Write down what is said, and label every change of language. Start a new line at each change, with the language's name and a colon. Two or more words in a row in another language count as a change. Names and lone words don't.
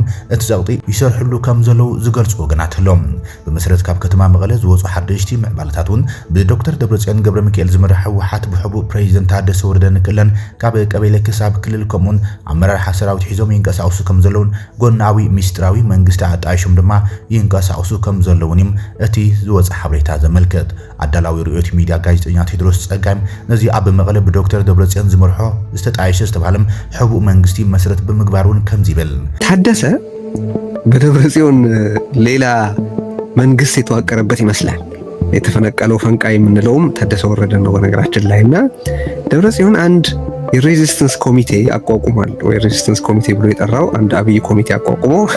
Tigrinya: እቲ ጸቕጢ ይሰርሕሉ ከም ዘለው ዝገልጹ ወገናት ኣሎም ብመሰረት ካብ ከተማ መቐለ ዝወጹ ሓደሽቲ ምዕባለታት እውን ብዶክተር ደብረጽዮን ገብረሚካኤል ዝመራሕ ህወሓት ብሕቡእ ፕሬዚደንት ታደሰ ወረደ ንክእለን ካብ ቀበሌ ክሳብ ክልል ከምኡን ኣመራርሓ ሰራዊት ሒዞም ይንቀሳቀሱ ከም ዘለውን ጎናዊ ሚስጥራዊ መንግስቲ ኣጣይሾም ድማ ይንቀሳቀሱ ከም ዘለውን እቲ ዝወጽ ሓበሬታ ዘመልክት ኣዳላዊ ርኡዮት ሚድያ ጋዜጠኛ ቴድሮስ ጸጋም ነዚ ኣብ መቐለ ብዶክተር ደብረጽዮን ዝመርሖ ዝተጣየሸ ዝተባሃለም ሕቡእ መንግስቲ መሰረት ብምግባሩን ከም ዝብል
Amharic: ታደሰ በደብረጽዮን ሌላ መንግስት የተዋቀረበት ይመስላል የተፈነቀለው ፈንቃይ የምንለውም ታደሰ ወረደ ነው በነገራችን ላይና ደብረጽዮን አንድ የሬዚስተንስ ኮሚቴ አቋቁሟል ወይ ሬዚስተንስ ኮሚቴ ብሎ የጠራው አንድ አብይ ኮሚቴ አቋቁሞ